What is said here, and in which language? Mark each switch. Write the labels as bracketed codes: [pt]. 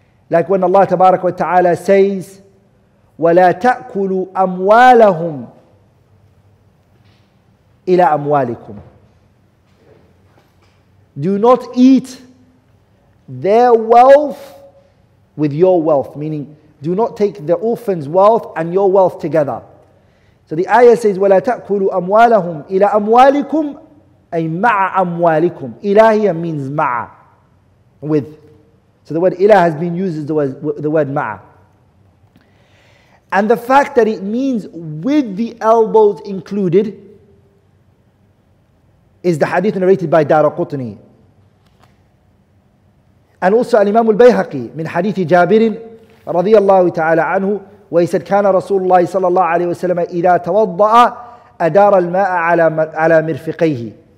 [en] Like when Allah Tabarak wa Ta'ala says, [ar] وَلَا تَأْكُلُوا أَمْوَالَهُمْ إِلَى أَمْوَالِكُمْ. [en] Do not eat their wealth with your wealth. Meaning, do not take the orphan's wealth and your wealth together. So the ayah says, [ar] وَلَا تَأْكُلُوا أَمْوَالَهُمْ إِلَى أَمْوَالِكُمْ أي مَعَ أَمْوَالِكُمْ. إِلَى [en] here means [ar] مَعَ, [en] with. So the word ila has been used as the word ma'a. And the fact that it means with the elbows included is the hadith narrated by Daraqutni. And also Imam al-Bayhaqi min hadith Jabir radiyallahu ta'ala anhu, where he said, [ar] كان رسول الله صلى الله عليه وسلم إذا توضأ أدار الماء على مرفقيه.